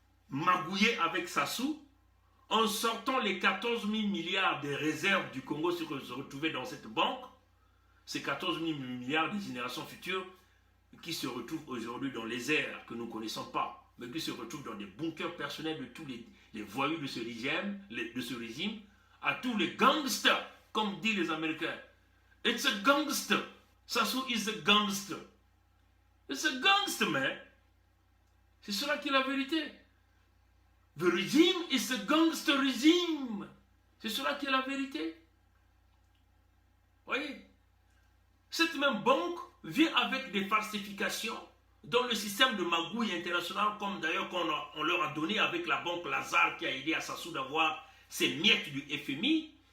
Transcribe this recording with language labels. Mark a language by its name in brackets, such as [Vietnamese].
[French] magouillé avec Sassou, en sortant les 14 000 milliards des réserves du Congo se retrouvaient dans cette banque, ces 14 000 milliards des générations futures qui se retrouvent aujourd'hui dans les airs que nous ne connaissons pas, mais qui se retrouvent dans des bunkers personnels de tous les voyous de ce régime, à tous les gangsters, comme disent les Américains. [English] It's a gangster. Sassou is a gangster. It's a gangster, man. [French] C'est cela qui est la vérité. [English] The regime is a gangster regime. [French] C'est cela qui est la vérité. Voyez. Cette même banque vient avec des falsifications dans le système de magouille international, comme d'ailleurs on leur a donné avec la banque Lazare qui a aidé à Sassou d'avoir ses miettes du FMI.